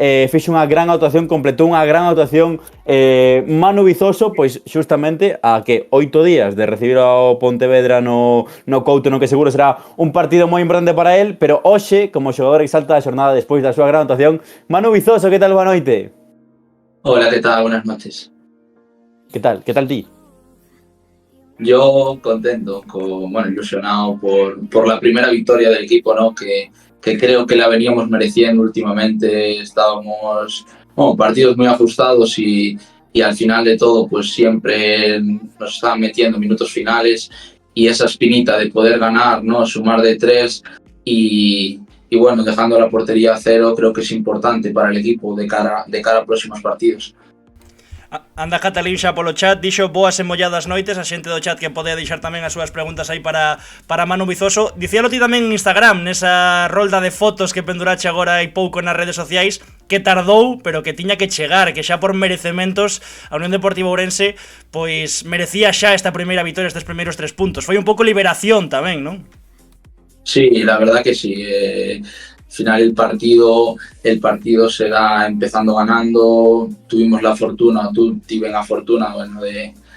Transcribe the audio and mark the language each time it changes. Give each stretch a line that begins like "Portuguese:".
Galician: fixo unha gran actuación, completou unha gran actuación Manu Vizoso, pois xustamente a que 8 días de recibir ao Pontevedra no Couto, no que seguro será un partido moi importante para él, pero hoxe, como xogador Exalta da xornada despois da súa gran actuación, Manu Vizoso, que tal, boa noite?
Spanish: Hola, ¿qué tal? Buenas noches.
Galician: Que tal ti?
Spanish: Yo contento, ilusionado por la primera victoria del equipo, ¿no? Que creo que la veníamos mereciendo últimamente. Estábamos, partidos muy ajustados y al final de todo, pues siempre nos estaban metiendo minutos finales, y esa espinita de poder ganar, ¿no? Sumar de 3 y bueno, dejando la portería a 0, creo que es importante para el equipo de cara a próximos partidos.
Galician: Anda Catalín xa polo chat, dixo boas e molladas noites, a xente do chat que pode deixar tamén as súas preguntas aí para Manu Vizoso. Dicíalo ti tamén en Instagram, nesa rolda de fotos que pendurache agora hai pouco nas redes sociais, que tardou, pero que tiña que chegar, que xa por merecementos a Unión Deportiva Ourense pois merecía xa esta primeira vitoria, estes primeiros 3 puntos. Foi un pouco liberación tamén, non?
Spanish: Sí, la verdad que sí. Al final el partido se da empezando ganando. Tuvimos la fortuna, tuve la fortuna, bueno, de